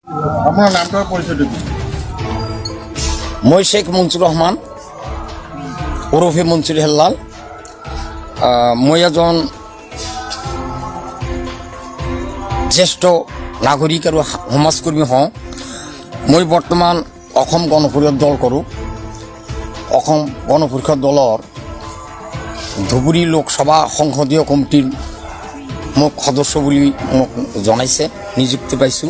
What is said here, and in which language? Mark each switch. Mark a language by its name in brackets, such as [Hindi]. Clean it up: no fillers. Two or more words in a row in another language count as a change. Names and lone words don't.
[Bangla] আপনার নামটা পরিচয় দিন। [Assamese] মই শেখ মনসুর রহমান ওরফে মনসুর হেল্লাল। মই এজন জ্যেষ্ঠ নাগরিক আৰু সমাজকৰ্মী হওঁ। মই বৰ্তমান অসম গণ পৰিষদ দল কৰোঁ। অসম গণ পৰিষদ দলৰ ধুবুৰী লোকসভা সংসদীয় কমিটিৰ মোক সদস্য বুলি মোক জনাইছে, নিযুক্তি পাইছোঁ।